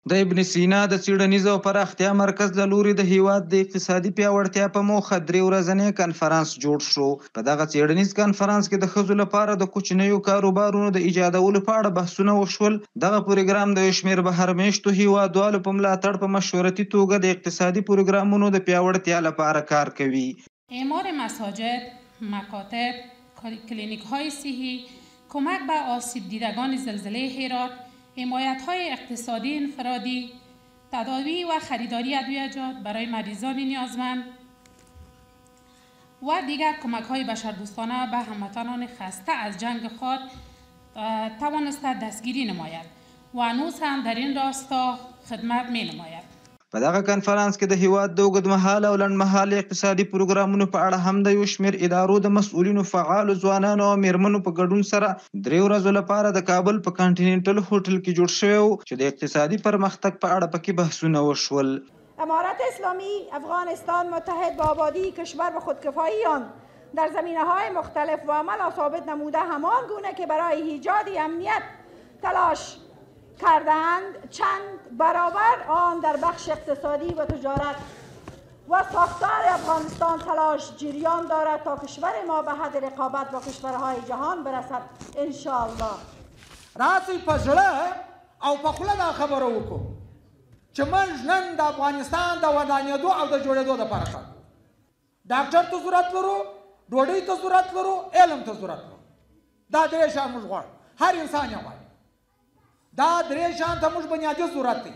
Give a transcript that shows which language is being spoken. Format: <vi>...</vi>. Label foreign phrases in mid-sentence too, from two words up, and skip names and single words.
<ps>د ابن سینا د څیړنیز او پراختیا مرکز له لوري د هیواد د اقتصادي پیاوړتیا په موخه 3 ورځنی کنفرانس جوړ شو. په دغه څیړنیز کنفرانس کې د ښځو لپاره د کوچنیو کاروبارونو د ایجادولو په اړه بحثونه وشول. دغه پروګرام د یو شمېر بهرمېشتو هیوادوالو په ملاتړ په مشورتي توګه د اقتصادي پروګرامونو د پیاوړتیا لپاره کار کوي.</ps> <fa>اعمار مساجد، مکاتب، کلینیک‌های صحی، کمک به آسیب دیدگان زلزله هرات، حمایت‌های اقتصادی انفرادی، تداوی و خریداری ادویه‌جات برای مریضان نیازمند و دیگر کمک‌های بشردوستانه به هموطنان خسته از جنگ خود توانسته دستگیری نماید و هنوز هم در این راستا خدمت می‌نماید.</fa> <ps>په دغه کنفرانس کې د هیواد د اوږدمهاله او لنډمهاله اقتصادي پروګرامونو په اړه هم د یو شمېر ادارو د مسؤلینو، فعالو ځوانانو او میرمنو په ګډون سره 3 ورځو لپاره د کابل په کانټیننټل هوټل کې جوړ شوی و چې د اقتصادي پرمختګ په اړه پکې بحثونه وشول.</ps> <fa>امارت اسلامی افغانستان متحد با آبادی کشور و خودکفایی آن در زمینه‌های مختلف و عمل ثابت نموده همان گونه که برای ایجاد امنیت تلاش کردند چند برابر آن در بخش اقتصادی و تجارت و ساختار افغانستان تلاش جریان دارد تا کشور ما به حد رقابت با کشورهای جهان برسد</fa> <ar>ان شاء الله.</ar> <ps>راځي په زړه او په خوله دا خبره وکړو چې موږ نن د افغانستان د ودانېدو او د جوړېدو دپاره کار کوو. ډاکټر ته ضرورت لرو، ډوډۍ ته ضرورت لرو، علم ته ضرورت لرو. دا درې شیان موږ غواړو، هر انسان یې غواړي. دا درې شیان ته موږ بنیادي ضرورت دی.</ps>